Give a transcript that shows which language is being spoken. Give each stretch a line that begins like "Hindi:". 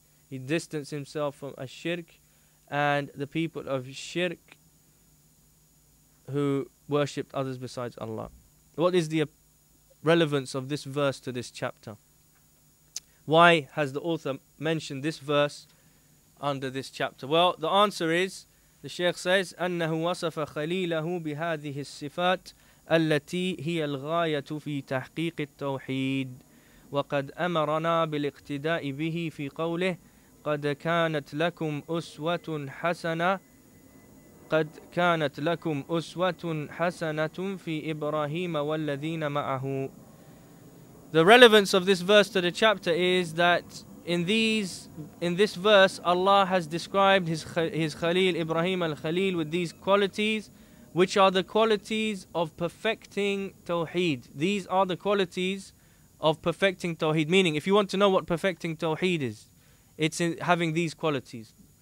English: He distanced himself from a shirk and the people of shirk who worshipped others besides Allah. What is the relevance of this verse to this chapter? Why has the author mentioned this verse under this chapter? Well, the answer is, the Shaykh says,
Arabic: أنه وصف خليله بهذه الصفات التي هي الغاية في تحقيق التوحيد وقد أمرنا بالاقتداء به في قوله قد كانت لكم أسوة حسنة قد كانت لكم أسوة حسنة في إبراهيم والذين معه.
English: The relevance of this verse to the chapter is that in this verse Allah has described his Khalil Ibrahim al-Khalil with these qualities, which are the qualities of perfecting Tawheed. These are the qualities of perfecting Tawheed. Meaning, if you want to know what perfecting Tawheed is, it's in having these qualities.